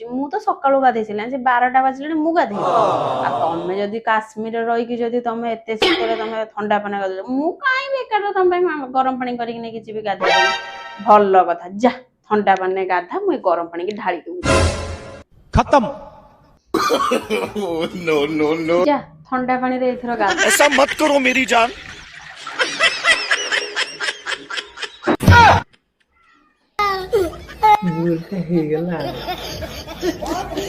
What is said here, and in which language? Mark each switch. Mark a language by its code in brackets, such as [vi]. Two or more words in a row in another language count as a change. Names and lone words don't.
[or] ମୁଁ ତ ସକାଳୁ ଗାଧେଇ ସାରିଲିଣି, ସେ 12ଟା ବାଜିଲାଣି ମୁଁ ଗାଧେଇ। ଆଉ ତମେ ଯଦି କାଶ୍ମୀରରେ ରହିକି ଯଦି ତମେ ଏତେ ଶୀତରେ ତମେ ଥଣ୍ଡା ପାଣି ଗାଧୁଛ, ମୁଁ କାହିଁ ବେକାର ତମ ପାଇଁ ଗରମ ପାଣି କରିକି ନେଇକି ଯିବି ଗାଧେଇବା ପାଇଁ। ଭଲ କଥା, ଯା ଥଣ୍ଡା ପାଣିରେ ଗାଧା, ମୁଁ ଏ ଗରମ ପାଣିକି ଢାଳି ଦଉଛି। [en] खत्म। no no no, [or] ଯା ଥଣ୍ଡା ପାଣିରେ ଏଥର ଗାଧା। [hi] ऐसा मत करो मेरी जान। [or] ହେଇଗଲା।